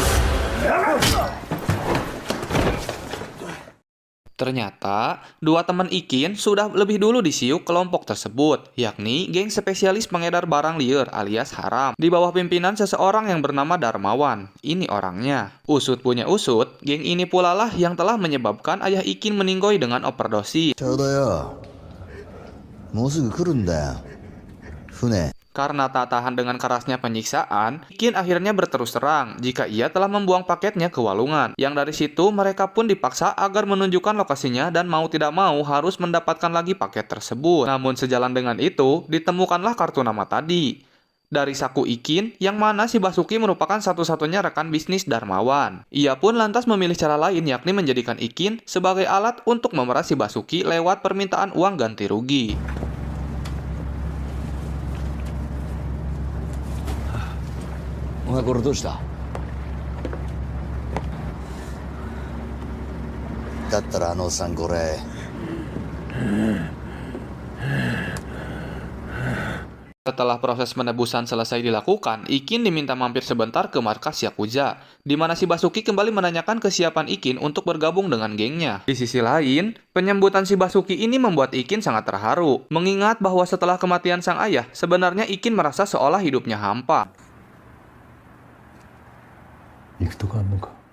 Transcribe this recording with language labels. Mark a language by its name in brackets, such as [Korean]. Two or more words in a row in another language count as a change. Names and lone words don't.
[Indonesian] Ternyata, dua teman Ikin sudah lebih dulu disiuk kelompok tersebut, yakni geng spesialis pengedar barang liar alias haram, di bawah pimpinan seseorang yang bernama Darmawan. Ini orangnya. Usut punya usut, geng ini pula lah yang telah menyebabkan ayah Ikin meninggoy dengan overdosis. [Japanese] ちょうどよ。もうすぐ来るんだよ。船。 [Indonesian] Karena tak tahan dengan kerasnya penyiksaan, Ikin akhirnya berterus terang jika ia telah membuang paketnya ke walungan. Yang dari situ mereka pun dipaksa agar menunjukkan lokasinya dan mau tidak mau harus mendapatkan lagi paket tersebut. Namun sejalan dengan itu, ditemukanlah kartu nama tadi dari saku Ikin, yang mana si Basuki merupakan satu-satunya rekan bisnis Darmawan. Ia pun lantas memilih cara lain, yakni menjadikan Ikin sebagai alat untuk memeras si Basuki lewat permintaan uang ganti rugi. [Japanese] お前これどうした？だったらあのおっさんこれ。 [Indonesian] Setelah proses penebusan selesai dilakukan, Ikin diminta mampir sebentar ke markas Yakuza, di mana si Basuki kembali menanyakan kesiapan Ikin untuk bergabung dengan gengnya. Di sisi lain, penyambutan si Basuki ini membuat Ikin sangat terharu, mengingat bahwa setelah kematian sang ayah, sebenarnya Ikin merasa seolah hidupnya hampa. [Japanese] 行くとこあんのか。